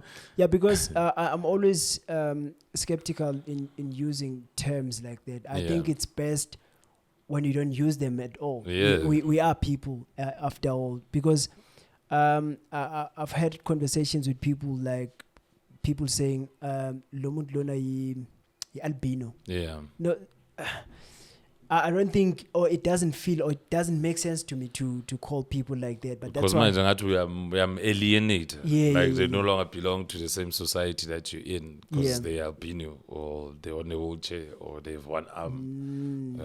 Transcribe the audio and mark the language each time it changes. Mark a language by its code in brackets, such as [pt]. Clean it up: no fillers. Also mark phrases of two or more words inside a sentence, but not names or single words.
[en] Because I'm always skeptical in using terms like that. I think it's best when you don't use them at all. Yeah. We are people after all. Because I've had conversations with people like people saying [nd] "Lomuntu lona yi albino." [en] Yeah. No. I don't think, or it doesn't feel, or it doesn't make sense to me to call people like that. But that's why we are alienated. They no longer belong to the same society that you're in because they are albino or they're on a wheelchair or they have one arm.